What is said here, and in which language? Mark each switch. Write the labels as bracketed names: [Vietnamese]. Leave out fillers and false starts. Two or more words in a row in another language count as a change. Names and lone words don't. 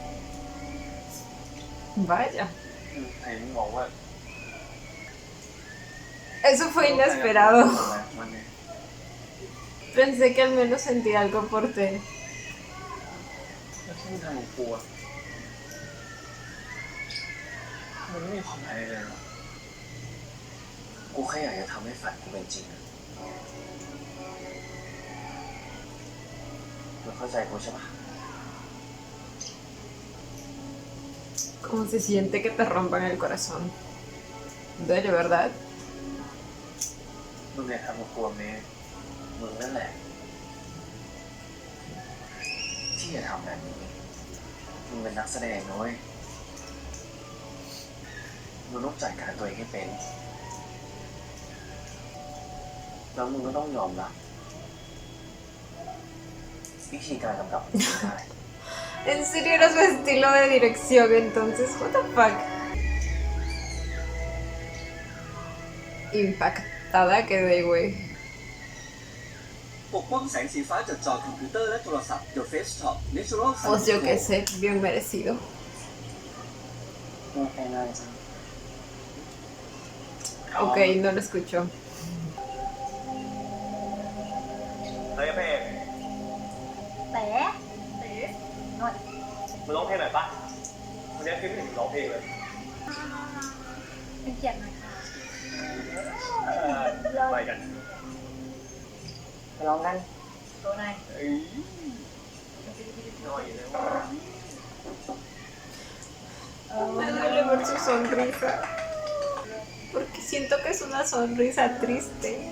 [Spanish] Vaya. [Thai] ไหนมึงบอกว่า [Spanish] Eso fue inesperado. [Thai] มันเนี่ย [Spanish] Pensé que al menos sentía algo por ti. [Thai] แล้วที่มึงทำกับกูอะมันไม่มีความหมายอะไรเลยหรอกกูแค่อยากจะทำให้ฝันกูเป็นจริงอะมึงเข้าใจกูใช่ปะ [Spanish] ¿Cómo se siente que te rompan el corazón? Duele, ¿verdad? [Thai] มึงเนี่ยทำกับกูแบบนี้มึงนั่นแหละ ที่จะทำแบบนี้มึงเป็นนักแสดงนะเว้ยมึงต้องจัดการตัวเองให้เป็น แล้วมึงก็ต้องยอมรับวิธีการกำกับมันได้ [Spanish] ¿En serio era su estilo de dirección entonces? [English] What the fuck? [Spanish] Impactada quedé, güey. [Thai] ปกป้องแสงสีฟ้าจากจอคอมพิวเตอร์และโทรศัพท์ The Face Shop Natural [Spanish] Pues yo qué sé, bien merecido. [Thai] มึงเป็นอะไรจัง [Spanish] Ok, no lo escucho. [Thai] เฮ้ยเพ่ เต๋นวด มึงร้องเพลงหน่อยปะวันนี้พี่ไม่ถึงร้องเพลงเลย เป็นเกียรติหน่อยค่ะ ไปกัน ไปลองกัน โดนไหน น้อยเลย [Spanish] Me duele ver su sonrisa. Porque siento que es una sonrisa triste.